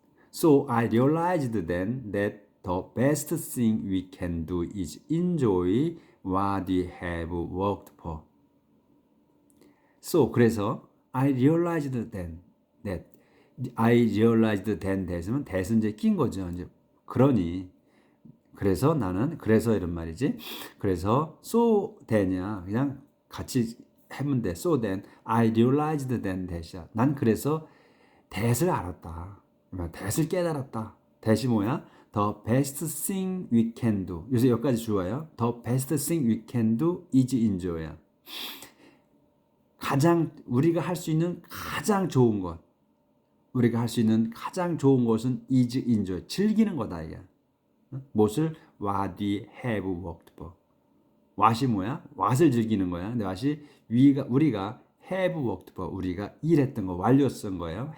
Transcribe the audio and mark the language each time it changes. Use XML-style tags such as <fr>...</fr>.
<en>So I realized then that the best thing we can do is enjoy what we have worked for. So</en> <ko>그래서</ko> <en>I realized then that I realized then that은 that은</en> <ko>이제 낀 거죠. 이제 그러니 그래서 나는 그래서 이런 말이지. 그래서 so then이야. 그냥 같이 하면 돼.</ko> <en>So then I realized then that이야.</en> <ko>난 그래서 that을 알았다. that을 깨달았다. that이 뭐야?</ko> <en>The best thing we can do.</en> <ko>요새 여기까지 좋아요.</ko> <en>The best thing we can do is enjoy야.</en> <ko>가장 우리가 할 수 있는 가장 좋은 것. 우리가 할 수 있는 가장 좋은 것은</ko> <en>is enjoy.</en> <ko>즐기는 거다 이게. 무엇을?</ko> <en>What we have worked for. what이</en> <ko>뭐야? what을 즐기는 거야. 근데</ko> <en>what이</en> <ko>우리가</ko> <en>have worked for.</en> <ko>우리가 일했던 거 완료 쓴 거예요.</ko>